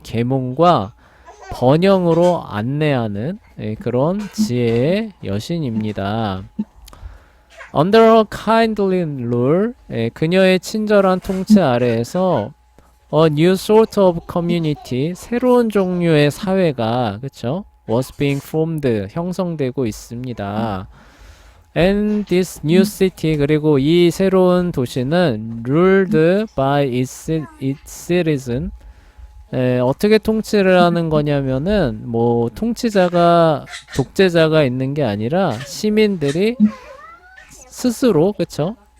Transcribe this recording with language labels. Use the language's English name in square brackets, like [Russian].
[Korean] 계몽과 번영으로 안내하는 그런 지혜의 여신입니다. [English] Under her kindly rule, [Korean] 그녀의 친절한 통치 아래에서 [English] a new sort of community, [Korean] 새로운 종류의 사회가, 그쵸? [English] was being formed, [Korean] 형성되고 있습니다. [English] And this new city, [Korean] 그리고 이 새로운 도시는 [English] ruled by its citizen, [Korean] 어떻게 통치를 하는 거냐면은 뭐 독재자가 있는 게 아니라 시민들이 스스로, 그쵸?